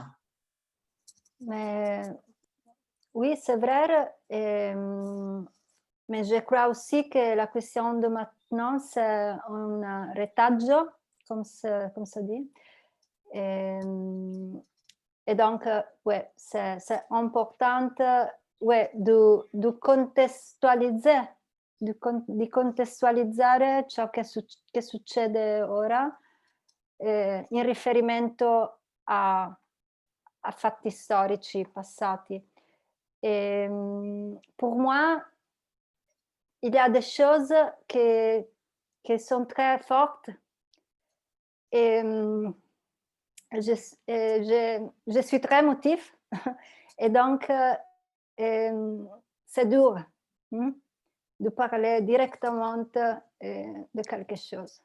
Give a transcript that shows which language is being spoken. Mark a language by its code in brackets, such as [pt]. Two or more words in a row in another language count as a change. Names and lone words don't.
[fr] Mais, oui, c'est vrai. Mais je crois aussi que la question de maintenant, c'est un retaggio, comme ça dit. Et donc, ouais, c'est important ouais, [it] di contestualizzare ciò che succede ora in riferimento a fatti storici passati. [fr] Et pour moi, il y a des choses qui sont très fortes et je suis très motive et donc c'est dur de parler directement de quelque chose.